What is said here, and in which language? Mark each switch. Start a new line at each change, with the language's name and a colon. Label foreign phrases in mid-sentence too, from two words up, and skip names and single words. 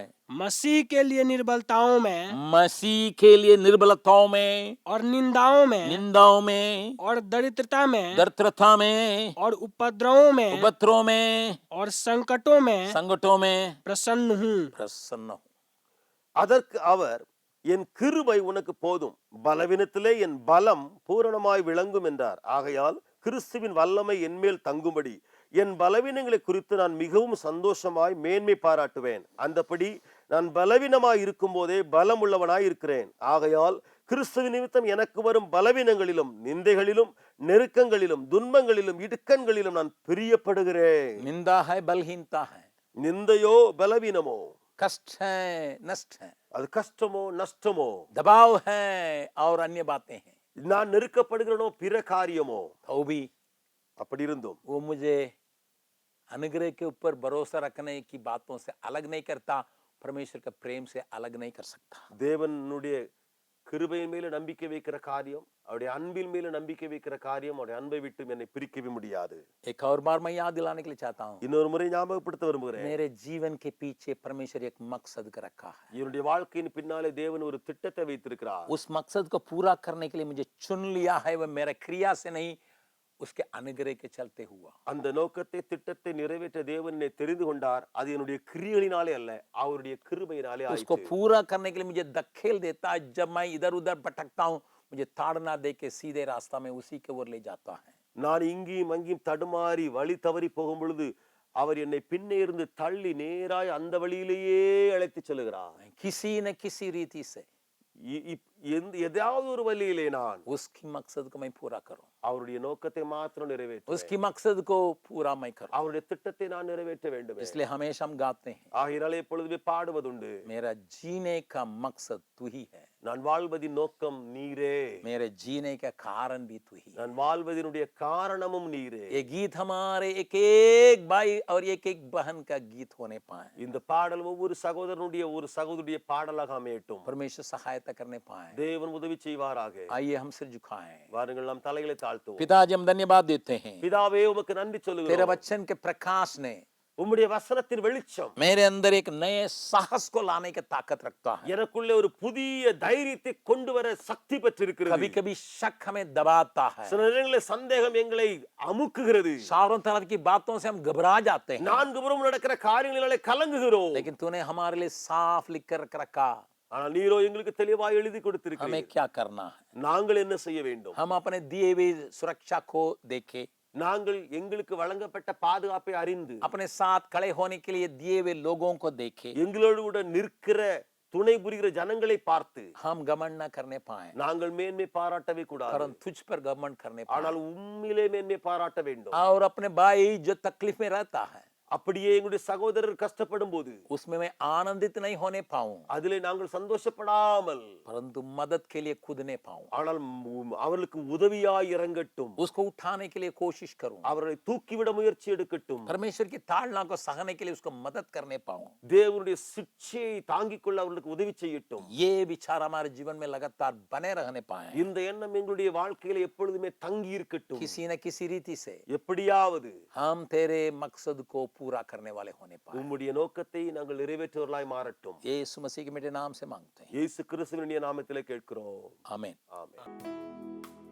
Hindi: मसीह के लिए निर्बलताओं में मसीह के लिए निर्बलताओं में और निंदाओं में निंदाओं में और दरिद्रता में दरिद्रता में और उपद्रवों में उपद्रवों में और संकटों में संकटों में प्रसन्न हूँ। प्रसन्न हूं।
Tamil: அதற்கு அவர், என் கிருபை உனக்கு போதும், பலவீனத்திலே என் பலம் பூரணமாய் விளங்கும் என்றார். ஆகையால் கிறிஸ்துவின் வல்லமை என்மேல் தங்கும்படி என் பலவீனங்களை குறித்து நான் மிகவும் சந்தோஷமாய் மேன்மை பாராட்டுவேன். அந்தபடி நான் பலவீனமாய் இருக்கும் போதே பலம் உள்ளவனாய் இருக்கிறேன். ஆகையால் கிறிஸ்துவின் நிமித்தம் எனக்கு வரும் பலவீனங்களிலும் நிந்தைகளிலும் நெருக்கங்களிலும் துன்பங்களிலும் இடுக்கண்களிலும் நான் பிரியப்படுகிறேன்.
Hindi: निंदा है, बलहीनता है,
Tamil: நிந்தையோ பலவீனமோ,
Hindi: कष्ट है, नष्ट है,
Tamil: அது கஷ்டமோ நஷ்டமோ,
Hindi: दबाव है और अन्य बातें हैं,
Tamil: நான் நெருக்கப்படுகிறனோ பிற காரியமோ,
Hindi: तो भी
Tamil: அப்படி இருந்தும்
Hindi: वो मुझे अनुग्रह के ऊपर भरोसा रखने की बातों से अलग नहीं करता, परमेश्वर के प्रेम से अलग नहीं कर सकता।
Tamil: தேவனுடைய கிருபையின் மேல நம்பிக்கை வைக்கிற காரியம், அவருடைய அன்பின் மேல நம்பிக்கை வைக்கிற காரியம் அவருடைய அன்பை விட்டு என்னை பிரிக்கவே முடியாது.
Hindi: एक और बार मैं याद दिलाने के लिए चाहता हूँ,
Tamil: இன்னொரு முறை ஞாபகப்படுத்த விரும்புகிறேன்,
Hindi: मेरे जीवन के पीछे परमेश्वर एक मकसद का रखा है।
Tamil: என்னுடைய வாழ்க்கையின் பின்னாலே தேவன் ஒரு திட்டத்தை வைத்திருக்கிறார்.
Hindi: उस मकसद को पूरा करने के लिए मुझे चुन लिया है, वह मेरा क्रिया से नहीं, उसके अनुग्रह के चलते हुआ।
Tamil: அந்த நோக்கத்தை திட்டத்தை நிறைவேற்ற தேவன் என்னை தெரிந்து கொண்டார். அது என்னுடைய கிரியைகளினாலே அல்ல, அவருடைய கிருபையினாலே
Hindi: उसको
Tamil: ஆயிற்று.
Hindi: पूरा करने के लिए मुझे धकेल देता है। जब मैं इधर उधर भटकता हूँ, मुझे ताड़ना दे के सीधे रास्ता में उसी के ओर ले जाता है।
Tamil: நான் இங்கேயும் அங்கேயும் தடுமாறி வழி தவறி போகும் பொழுது அவர் என்னை பின்னே இருந்து தள்ளி நேராய் அந்த வழியிலேயே அழைத்து செல்கிறார்.
Hindi: किसी न किसी रीति से
Tamil: ஏதாவது ஒரு வழியிலே நான்
Hindi: उसकी मकसद को मैं पूरा करूं,
Tamil: அவருடைய நோக்கத்தை மாத்திரம் நிறைவேற்ற,
Hindi: उसकी मकसद को पूरा मैं करूं।
Tamil: அவருடைய திட்டத்தை நான் நிறைவேற்ற வேண்டும்.
Hindi: इसलिए हमेशा हम गाते हैं,
Tamil: ஆகையினாலே எப்பொழுதுமே பாடுவதுண்டு,
Hindi: मेरा जीने का मकसद तू ही है,
Tamil: நான் வாழ்வதின் நோக்கம் நீரே,
Hindi: मेरा मेरे जीने का कारण भी तू ही।
Tamil: நான் வாழ்வதனுடைய காரணமும் நீரே.
Hindi: ये गीत हमारे एक एक भाई और एक एक बहन का गीत होने पाए,
Tamil: இந்த பாடல் ஒவ்வொரு சகோதரனுடைய ஒரு சகோதரிய பாடலாக அமையட்டும்.
Hindi: परमेश्वर सहायता करने पाए।
Tamil: தேவன் உதவி செய்வாராக.
Hindi: आइए हम सिर झुकाएं।
Tamil: வாருங்கள் நாம் தலைகளை தாழ்த்துவோம்.
Hindi: पिताजी हम धन्यवाद देते हैं,
Tamil: பிதாவே உமக்கு நன்றி
Hindi: तेरे
Tamil: சொல்லுகிறோம்.
Hindi: वचन के प्रकाश ने
Tamil: உம்முடைய வசனத்தின் வெளிச்சம்
Hindi: मेरे अंदर एक नए साहस को लाने की ताकत रखता है।
Tamil: எனக்குள்ளே ஒரு புதிய தைரியத்தை கொண்டு வர சக்தி பெற்றிருக்கிறது.
Hindi: कभी कभी शक हमें दबाता है,
Tamil: சில நேரங்களில் சந்தேகம் எங்களை அமுக்குகிறது.
Hindi: चारों तरफ की बातों से हम घबरा जाते हैं,
Tamil: நான்கு புறம் நடக்கிற காரியங்களிலே கலங்குகிறோம்.
Hindi: लेकिन तूने हमारे लिए साफ लिख कर रखा
Tamil: ஆனால் நீரோ எங்களுக்கு தெளிவாய் எழுதி
Hindi: हमें
Tamil: கொடுத்திருக்கிறீர்.
Hindi: क्या करना है।
Tamil: நாங்கள் என்ன செய்ய வேண்டும்?
Hindi: हम अपने दिए हुए सुरक्षा को देखे,
Tamil: நாங்கள் எங்களுக்கு வழங்கப்பட்ட பாதுகாப்பை அறிந்து
Hindi: अपने साथ खड़े होने के लिए दिए हुए लोगों को देखे,
Tamil: எங்களோடு கூட நிற்கிற துணை புரிகிற ஜனங்களை பார்த்து
Hindi: हम घमंड न करने पाए,
Tamil: நாங்கள் மேன்மை பாராட்டவே கூடாது.
Hindi: परंतु तुझ पर घमंड करने पाए,
Tamil: ஆனால் உம்மிலே மேன்மை பாராட்ட வேண்டும்.
Hindi: और अपने भाई जो तकलीफ में रहता है
Tamil: அப்படியே எங்களுடைய சகோதரர் கஷ்டப்படும் போது
Hindi: उसमें मैं आनंदित नहीं होने पाऊं,
Tamil: அதிலே நாங்கள் சந்தோஷப்படாமல்
Hindi: परंतु मदद के लिए कूदने पाऊं,
Tamil: ஆனால் அவர்களுக்கு உதவியாய் இறங்கட்டும்.
Hindi: उसको उठाने के लिए कोशिश करूं,
Tamil: அவர்களை தூக்கிவிட முயற்சி எடுக்கட்டும்.
Hindi: परमेश्वर की ताड़ना को सहने के लिए उसको मदद करने पाऊं।
Tamil: தேவனுடைய சிட்சையை தாங்கிக் கொள்ள அவர்களுக்கு உதவி செய்யட்டும்.
Hindi: ये विचार हमारे जीवन में लगातार बने रहने पाए,
Tamil: இந்த எண்ணம் எங்களுடைய வாழ்க்கையில எப்பொழுதுமே தங்கி இருக்கட்டும்.
Hindi: किसी न किसी रीति से
Tamil: எப்படியாவது
Hindi: हम तेरे मकसद को पूरा करने वाले होने पाए।
Tamil: உம்முடைய நோக்கத்தை நாங்கள் நிறைவேற்றுவர்களாய் மாறட்டும்.
Hindi: यीशु मसीह के मीठे नाम से मांगते हैं,
Tamil: இயேசு கிறிஸ்துவின் நாமத்திலே கேட்கிறோம்.
Hindi: आमीन।
Tamil: ஆமென்.